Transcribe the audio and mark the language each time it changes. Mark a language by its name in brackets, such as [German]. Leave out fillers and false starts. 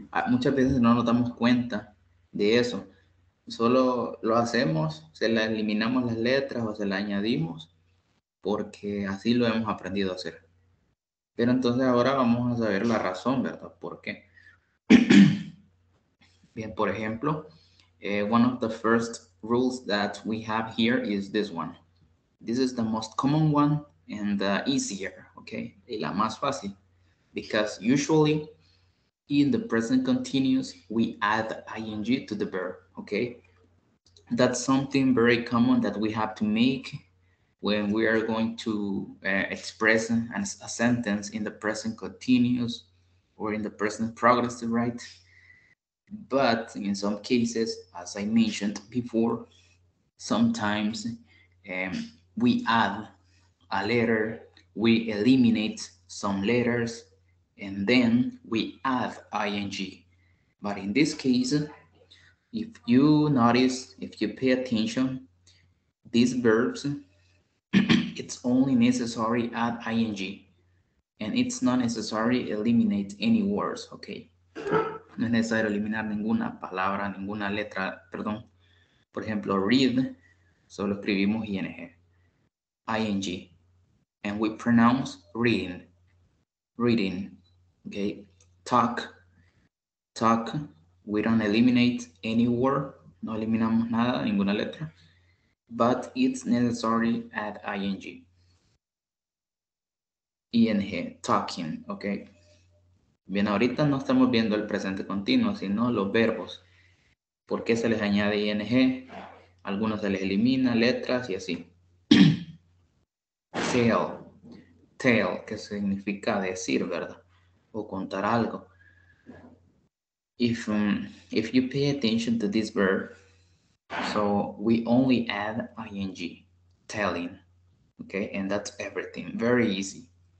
[Spanish] Muchas veces no nos damos cuenta de eso, solo lo hacemos, se le eliminamos las letras o se le añadimos porque así lo hemos aprendido a hacer. Pero entonces ahora vamos a saber la razón, ¿verdad? ¿Por qué? Bien, por ejemplo, [English] one of the first rules that we have here is this one. This is the most common one and the easier, okay? [Spanish] Y la más fácil. [English] Because usually in the present continuous, we add ing to the verb, okay? That's something very common that we have to make when we are going to express a sentence in the present continuous or in the present progressive, right? But in some cases, as I mentioned before, sometimes we add a letter, we eliminate some letters, and then we add ing. But in this case, if you notice, if you pay attention, these verbs, it's only necessary add ing, and it's not necessary eliminate any words, okay? [Spanish] No es necesario eliminar ninguna palabra, ninguna letra, perdón. Por ejemplo, [English] read, [Spanish] solo escribimos [English] ing, and we pronounce reading, reading, okay? Talk, we don't eliminate any word, [Spanish] no eliminamos nada, ninguna letra, [English] but it's necessary add ing, talking, okay? [Spanish] Bien, ahorita no estamos viendo el presente continuo, sino los verbos. ¿Por qué se les añade ing? Algunos se les elimina, letras y así. Tell, que significa decir, ¿verdad? O contar algo. [English] If you pay attention to this verb, so we only add ing, telling, okay? And that's everything, very easy.